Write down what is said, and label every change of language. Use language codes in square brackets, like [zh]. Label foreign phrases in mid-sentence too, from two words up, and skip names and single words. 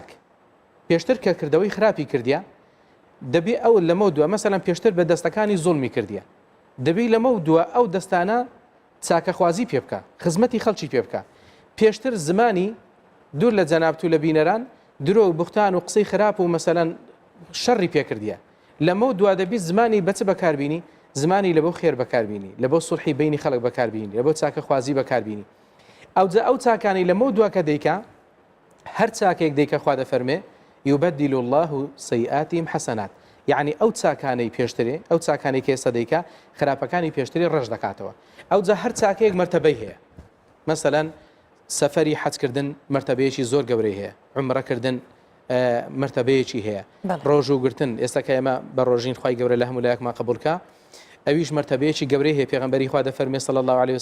[ckb] پێشتر کە کردەوەی خراپی کردیە دەبی ئەو لەمە دووە مەسەلەن پێشتر بە دەستەکانی زوڵمی کردیە دەبی لەمە دووە ئەو دەستانە چاکەخوازی پێ بکە خزمەتی خەڵکی پێ بکە پێشتر زمانی دوور لە جەنابەت و لە بینەران درۆ و بوختان و قسەی خراپ و مەسەلەن شەڕی پێکردیە لەمە دوا دەبی زمانی بەچ بەکاربینی زمانی لە بۆ خێر بەکاربینی لە بۆ سوڵحی بینی خەڵک بەکاربینی لە بۆ چاکەخوازی بەکاربینی ئەو چاکانی لەمە دوا کە دەیکا هەر چاکێک دەیکە خوا دەفەرمێ [ar] يبدل الله سيئاتهم حسنات [ckb] يعني ئەو چاکانەی پێشترێ ئەو چاکانی کە ئێستا دەیکا خراپەکانی پێشتری ڕەش دەکاتەوە ئەو جا هەر چاکەیەک مەرتەبەی هەیە مەسەلەن سەفەری حەجکردن مەرتەبەیەکی زۆر گەورەی هەیە عومرەکردن مەرتەبەیەکی هەیە ڕۆژ و گرتن ئێستا کە ئێمە بە ڕۆژین خوای گەورە لە هەموو لایەکمان قبولکە ئەویش مەرتەبەیەکی گەورەی هەیە پێغەمبەری خوا دەفەرمێ [ar] صلی الله عليه